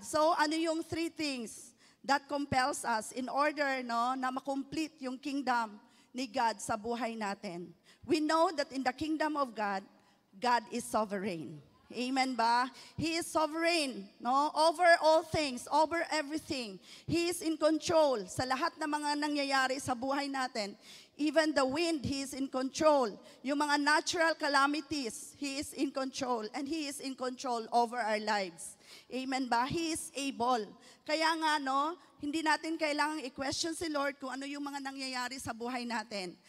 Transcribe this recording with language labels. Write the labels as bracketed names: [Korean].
[Filipino] So ano yung [English] three things that compels us in order [Filipino] na makomplete yung kingdom ni God sa buhay natin? [English] We know that in the kingdom of God, God is sovereign. Amen ba? He is sovereign, over all things, over everything. He is in control [Filipino] sa lahat ng mga nangyayari sa buhay natin. [English] Even the wind, He is in control. Yung mga natural calamities, He is in control. And He is in control over our lives. Amen ba? He is able. [Filipino] Kaya nga, hindi natin kailangang i-question si Lord kung ano yung mga nangyayari sa buhay natin.